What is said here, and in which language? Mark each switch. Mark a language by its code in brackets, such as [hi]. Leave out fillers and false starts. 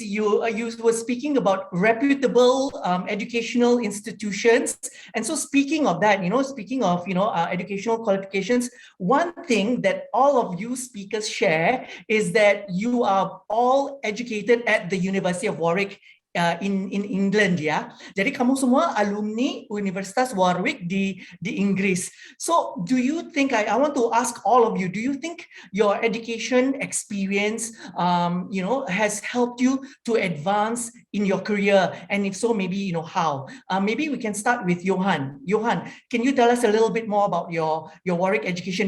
[en] You were speaking about reputable educational institutions, and so speaking of that, speaking of educational qualifications, one thing that all of you speakers share is that you are all educated at the University of Warwick. In England, ya. [id] Jadi kamu semua alumni Universitas Warwick di Inggris. [en] So do you think, I want to ask all of you, do you think your education experience has helped you to advance in your career? And if so, maybe how? Maybe we can start with Johan. Johan, can you tell us a little bit more about your Warwick education?